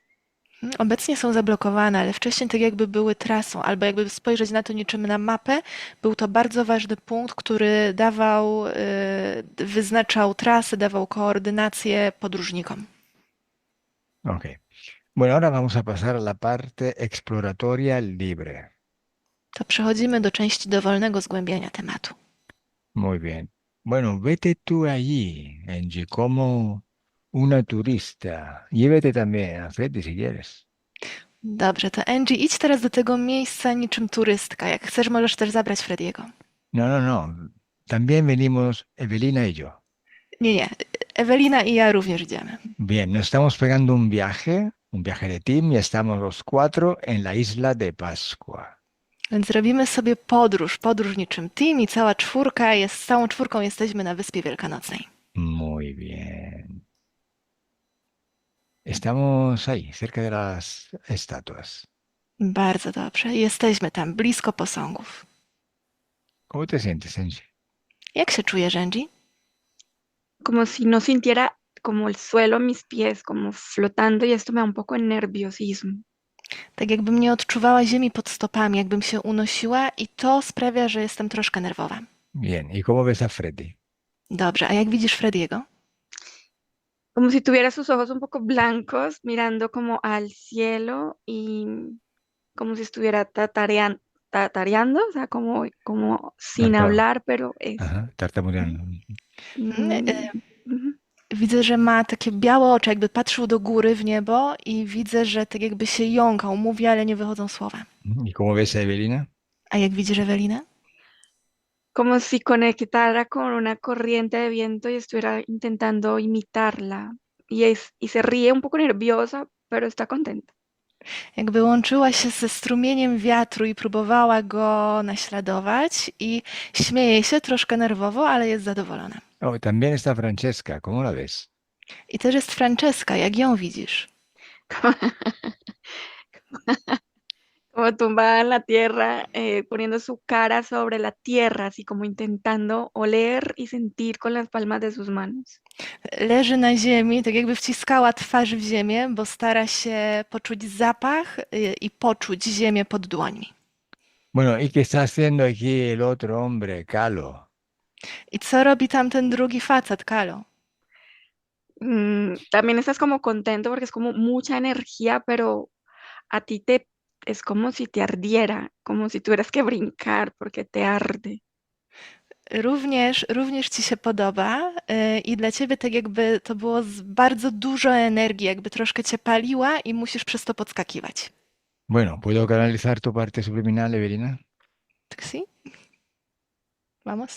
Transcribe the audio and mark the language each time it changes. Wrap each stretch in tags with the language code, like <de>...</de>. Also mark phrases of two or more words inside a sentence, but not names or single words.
<pl>Obecnie są zablokowane, ale wcześniej tak jakby były trasą, albo jakby spojrzeć na to niczym na mapę, był to bardzo ważny punkt, który wyznaczał trasy, dawał koordynację podróżnikom. Ok.</pl> <es>Bueno, ahora vamos a pasar a la parte exploratoria libre.</es> <pl>To przechodzimy do części dowolnego zgłębiania tematu.</pl> <es>Muy bien. Bueno, vete tú allí, Angie, como una turista. Llévete también a Freddy si quieres.</es> <pl>Dobrze, to Angie, idź teraz do tego miejsca niczym turystka. Jak chcesz, możesz też zabrać Frediego.</pl> <es>No, no, no. También venimos Evelina y yo.</es> <pl>Nie, Ewelina i ja również idziemy.</pl> <es>Bien, nos estamos pegando un viaje de team y estamos los 4 en la isla de Pascua.</es> <pl>Więc robimy sobie podróż niczym team i z całą czwórką jesteśmy na Wyspie Wielkanocnej.</pl> <es>Muy bien. Estamos ahí, cerca de las estatuas.</es> <pl>Bardzo dobrze. Jesteśmy tam, blisko posągów.</pl> <es>¿Cómo te sientes, Angie?</es> <pl>Jak się czujesz, Angie?</pl> <es>Como si no sintiera como el suelo a mis pies, como flotando y esto me da un poco de nerviosismo. Tak jakbym nie odczuwała ziemi pod stopami, jakbym się unosiła i to sprawia, że jestem troszkę nerwowa. Bien, ¿y cómo ves a Freddy? Dobrze, a jak widzisz Frediego? Como si tuviera sus ojos un poco blancos, mirando como al cielo y como si estuviera tatareando, o sea, como sin Tartado. hablar, pero es. Ajá, tartamudeando. mm, ujú.</es> <pl>Widzę, że ma takie białe oczy, jakby patrzył do góry w niebo i widzę, że tak jakby się jąkał, mówi, ale nie wychodzą słowa.</pl> <es>¿Y cómo ves a Evelina?</es> <pl>A jak widzisz Ewelinę?</pl> <es>Como si conectara con una corriente de viento y estuviera intentando imitarla. Y se ríe un poco nerviosa, pero está contenta.</es> <pl>Jakby łączyła się ze strumieniem wiatru i próbowała go naśladować i śmieje się troszkę nerwowo, ale jest zadowolona.</pl> <es>Oh, también está Francesca, ¿cómo la ves?</es> <pl>I też jest Franceska, jak ją widzisz?</pl> <es>Como tumbada en la tierra, poniendo su cara sobre la tierra, así como intentando oler y sentir con las palmas de sus manos.</es> <pl>Leży na ziemi, tak jakby wciskała twarz w ziemię, bo stara się poczuć zapach i poczuć ziemię pod dłońmi.</pl> <es>Bueno, ¿y qué está haciendo aquí el otro hombre, Calo?</es> <pl>I co robi tamten drugi facet, Kalo?</pl> <es>También estás como contento porque es como mucha energía, pero a ti es como si te ardiera, como si tuvieras que brincar porque te arde.</es> <pl>Również ci się podoba i dla ciebie tak jakby to było bardzo dużo energii, jakby troszkę cię paliła i musisz przez to podskakiwać.</pl> <es>Bueno, ¿puedo canalizar tu parte subliminal, Evelina? Taksi? Vamos?</es>